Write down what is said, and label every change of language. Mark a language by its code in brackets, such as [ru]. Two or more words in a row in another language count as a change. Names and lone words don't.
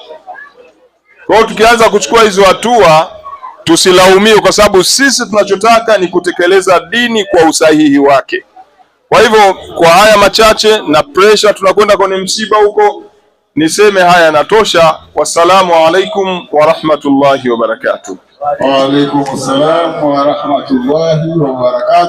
[sw] Kwa hiyo tukianza kuchukua hizo hatua tusilaumiwe, kwa sababu sisi tunachotaka ni kutekeleza dini kwa usahihi wake. Kwa hivyo kwa haya machache na pressure, tunakwenda kwenye msiba huko, niseme haya yanatosha. [ar] والسلام عليكم ورحمة الله وبركاته. وعليكم السلام ورحمة الله وبركاته.